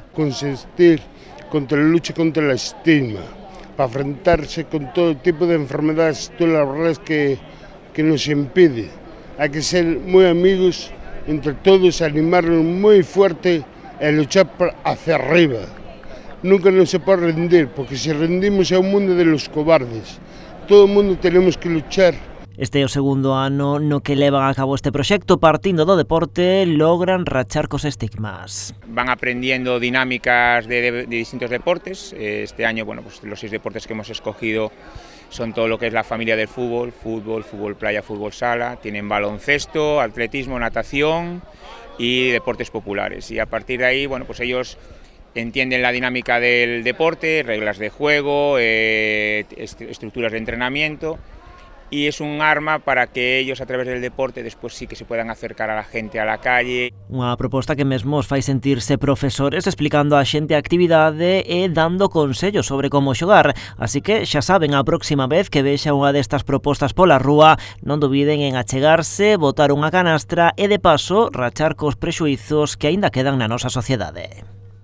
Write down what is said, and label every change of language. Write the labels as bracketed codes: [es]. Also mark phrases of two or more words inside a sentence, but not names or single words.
[es] Consistir contra la lucha contra el estigma, para enfrentarse con todo tipo de enfermedades, todas las verdades que nos impide. Hay que ser muy amigos entre todos, animarnos muy fuerte y luchar hacia arriba. Nunca nos se puede rendir, porque si rendimos es un mundo de los cobardes. Todo el mundo tenemos que luchar. [gl] Este é o segundo ano no que levan a cabo este proxecto. Partindo do deporte, logran rachar cos estigmas. [es] Van aprendiendo dinámicas de distintos deportes. Este año, bueno, pues los 6 deportes que hemos escogido son todo lo que es la familia del fútbol, fútbol playa, fútbol sala, tienen baloncesto, atletismo, natación y deportes populares. Y a partir de ahí, bueno, pues ellos entienden la dinámica del deporte, reglas de juego, estructuras de entrenamiento. Y es un arma para que ellos a través del deporte despois sí que se puedan acercar a la gente a la calle. [gl] Unha proposta que mesmo os fai sentirse profesores explicando a xente a actividade e dando consellos sobre como xogar. Así que xa saben, a próxima vez que vexa unha destas propostas pola rúa, non dubiden en achegarse, botar unha canastra e de paso rachar cos prexuizos que aínda quedan na nosa sociedade.